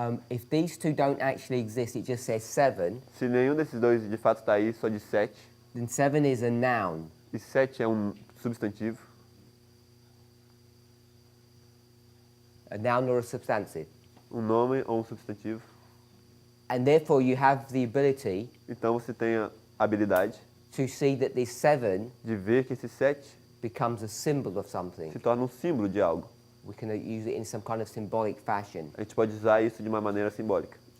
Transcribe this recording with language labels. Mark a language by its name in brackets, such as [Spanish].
[English] if these two don't actually exist, it just says 7, [Portuguese] se nenhum desses dois de fato está aí, só diz 7, [English] then 7 is a noun. [Portuguese] e 7 é um substantivo, [English] A noun or a substantive. [Portuguese] um nome ou um substantivo, [English] And therefore you have the ability [Portuguese] então você tem a habilidade [English] to see that this 7 [Portuguese] de ver que esse 7 [English] becomes a symbol of something. [Portuguese] se torna um símbolo de algo. [English] We can use it in some kind of symbolic fashion. [Portuguese] A gente pode usar isso de uma maneira simbólica.